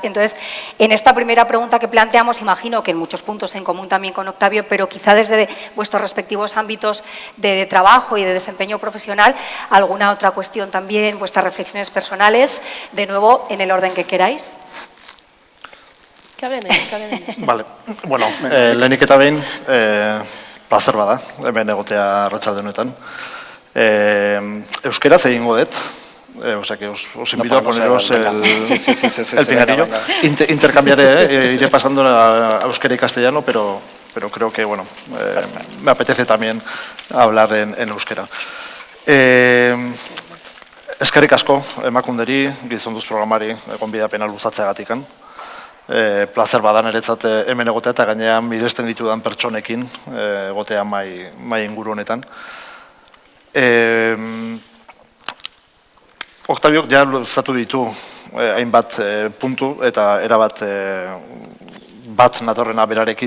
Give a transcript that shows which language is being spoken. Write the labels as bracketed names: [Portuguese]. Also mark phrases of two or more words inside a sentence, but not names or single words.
[Spanish] Entonces, en esta primera pregunta que planteamos, imagino que en muchos puntos en común también con Octavio, pero quizá desde vuestros respectivos ámbitos de trabajo y de desempeño profesional, alguna otra cuestión también, vuestras reflexiones personales, de nuevo, en el orden que queráis. Vale, [Basque] bueno, lehenik eta behin, plazer bada, hemen egotea arratsalde honetan. Euskeraz egingo dut, [Spanish] o sea que os invito a poneros el pinganillo. Intercambiaré, iré pasando a euskera y castellano, pero creo que, bueno, me apetece también hablar en euskera. [Basque] Eskerrik asko emakunderi, Gizonduz programari, gonbidapena luzatzeagatikan. Plazer bada niretzat hemen egotea eta gainean miresten ditudan pertsonekin egotea mai inguru honetan. Octaviok ja luzatu ditu hainbat puntu eta erabat bat natorrena berarekin.